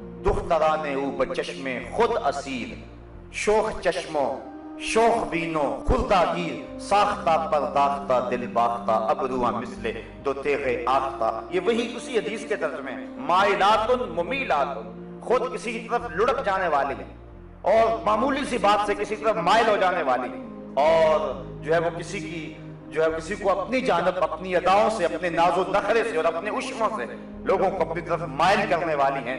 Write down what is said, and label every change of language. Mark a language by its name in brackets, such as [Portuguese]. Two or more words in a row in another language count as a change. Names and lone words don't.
[Persian] دختران او بچشم خود اسیر، شوخ چشموں شوخ بینوں خردہ گیر، ساختہ پرداختہ دل باختہ ابروہ مثل دو تیغ آختہ۔ [Urdu] یہ وہی اسی حدیث کے ترجمے ہیں، [Arabic] مائلات ممیلات، [Urdu] خود کسی کی طرف لڑک جانے والی ہیں اور معمولی سی بات سے کسی طرف مائل ہو جانے والی ہیں، اور جو ہے وہ کسی کو اپنی جانب اپنی اداؤں سے، اپنے ناز و نخرے سے اور اپنے عشموں سے لوگوں کو اپنی طرف مائل کرنے والی ہیں۔